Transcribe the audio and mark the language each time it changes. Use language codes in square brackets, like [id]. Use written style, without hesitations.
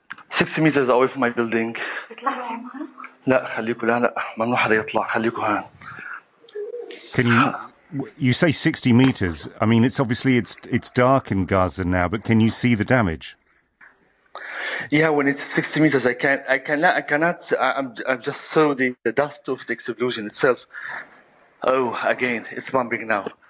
[en] 60 meters away from my building. [ar] لا خليكوا لا لا ممنوع حدا يطلع خليكوا هان. [en] Can you say 60 meters? I mean, it's obviously dark in Gaza now, but can you see the damage? Yeah, when it's 60 meters, I cannot. I'm just saw the dust of the explosion itself. Oh, again, it's bombing now.